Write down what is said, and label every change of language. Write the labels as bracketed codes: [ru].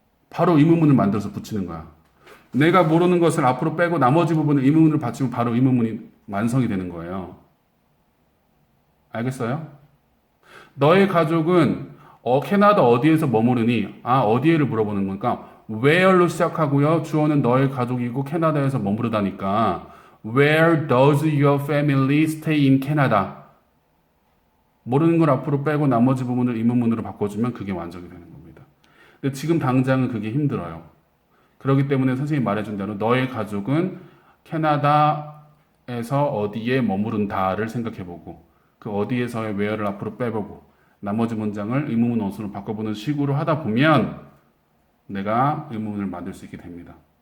[ko] 바로 의문문을 만들어서 붙이는 거야. 내가 모르는 것을 앞으로 빼고 나머지 부분을 의문문을 받치면 바로 의문문이 완성이 되는 거예요. 알겠어요? 너의 가족은 캐나다 어디에서 머무르니? 어디에를 물어보는 거니까 where로 시작하고요. 주어는 너의 가족이고 캐나다에서 머무르다니까 [en] Where does your family stay in Canada? [ko] 모르는 걸 앞으로 빼고 나머지 부분을 의문문으로 바꿔주면 그게 완성이 되는 겁니다. 근데 지금 당장은 그게 힘들어요. 그렇기 때문에 선생님이 말해준 대로 너의 가족은 캐나다에서 어디에 머무른다를 생각해보고 그 어디에서의 where를 앞으로 빼보고 나머지 문장을 의문문 원수로 바꿔보는 식으로 하다 보면 내가 의문문을 만들 수 있게 됩니다.